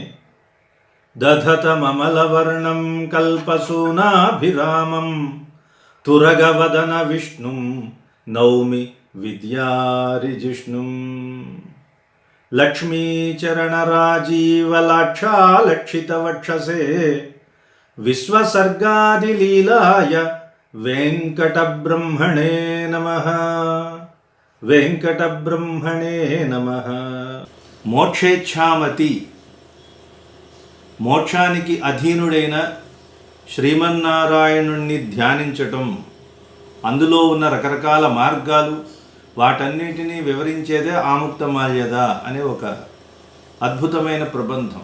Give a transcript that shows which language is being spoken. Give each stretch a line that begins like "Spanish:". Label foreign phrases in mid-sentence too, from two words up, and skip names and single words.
Sanskrit: दधतममलवर्णं कल्पसूनाभिरामं तुरगवदन विष्णुं नौमि विद्यारिजिष्णुम् लक्ष्मीचरणराजीवलाक्षालक्षितवक्षसे विश्वसर्गादिलीलाय वेङ्कटब्रह्मणे नमः वेङ्कटब्रह्मणे नमः।
Telugu: మోక్షేచ్ఛామతి, మోక్షానికి అధీనుడైన శ్రీమన్నారాయణుణ్ణి ధ్యానించటం, అందులో ఉన్న రకరకాల మార్గాలు, వాటన్నిటినీ వివరించేదే ఆముక్తమాల్యద అనే ఒక అద్భుతమైన ప్రబంధం.